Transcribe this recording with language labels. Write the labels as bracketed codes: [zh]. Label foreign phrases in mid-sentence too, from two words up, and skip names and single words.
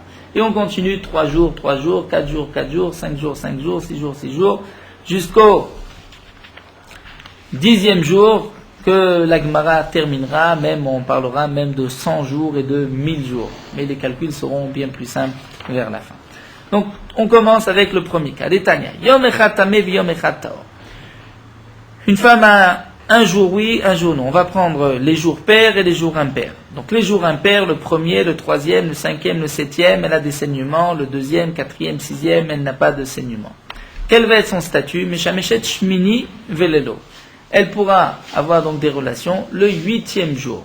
[fr] Et on continue 3 jours, 3 jours, 4 jours, 4 jours, 5 jours, 5 jours, 6 jours, 6 jours, jusqu'au 10e jour, que la Gemara terminera, même on parlera même de 100 jours et de 1000 jours. Mais les calculs seront bien plus simples vers la fin. Donc, on commence avec le premier cas. Détania. [he] יום אחד טמא ויום אחד טהור. [fr] Une femme a un jour oui, un jour non. On va prendre les jours pairs et les jours impairs. Donc, les jours impairs, le premier, le troisième, le cinquième, le septième, elle a des saignements. Le deuxième, quatrième, sixième, elle n'a pas de saignement. Quel va être son statut? [he] משמשת שמיני ולילו. [fr] Elle pourra avoir donc des relations le 8e jour.